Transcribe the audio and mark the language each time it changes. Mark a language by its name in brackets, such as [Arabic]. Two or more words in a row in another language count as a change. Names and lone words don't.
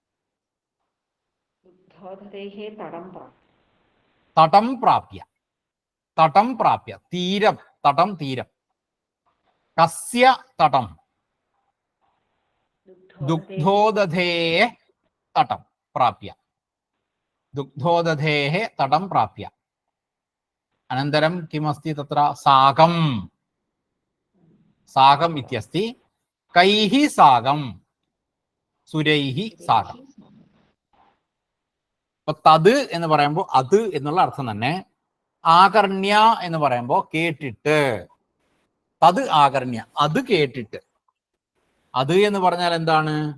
[Sanskrit] തടം പ്രാപ്യ തടം പ്രാപ്യ തീരം തടം തീരം കസ്യ തടം ദുഗ്ധോദധേः തടം പ്രാപ്യ दुग्धोदधेः तटं प्राप्य अनन्तरं किमस्ति तत्र सागं सागम् इत्यस्ति कैः सागं സുരൈः സാഗം [Malayalam] അപ്പൊ തത് എന്ന് പറയുമ്പോൾ അത് എന്നുള്ള അർത്ഥം തന്നെ ആകർണ്യ എന്ന് പറയുമ്പോൾ കേട്ടിട്ട് [Sanskrit] തത് ആകർണ്യ [Malayalam] അത് കേട്ടിട്ട് അത് എന്ന് പറഞ്ഞാൽ എന്താണ്